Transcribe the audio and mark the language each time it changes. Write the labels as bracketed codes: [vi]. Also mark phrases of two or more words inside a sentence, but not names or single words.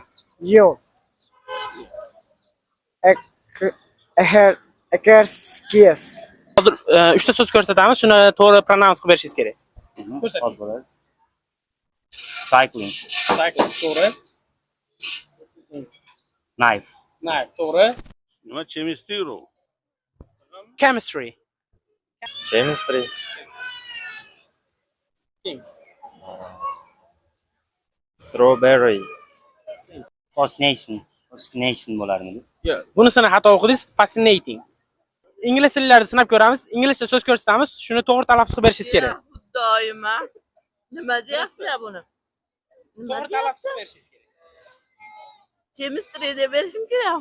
[uz] Yo'q. Ekerskiyas. Hozir 3 ta so'z ko'rsatamiz, shuni to'g'ri pronounce qilib berishingiz kerak. Ko'rsating. Cycling. Cycling to'g'ri. Knife. Knife to'g'ri. Nima chemistry? Chemistry. [en] Chemistry. Strawberry. Fascination. Fascination bo'larmidi? [uz] Yo'q. Bunisini xato o'qidingiz. Fascinating. Ingliz tillarni sinab ko'ramiz. Inglizcha so'z ko'rsatamiz, shuni to'g'ri talaffuz qilib berishingiz kerak. Doima. Nima deyapsiz buni? Nima To'g'ri talaffuz qilib deyapsiz? berishingiz kerak. Chemistry deb berishim kerak.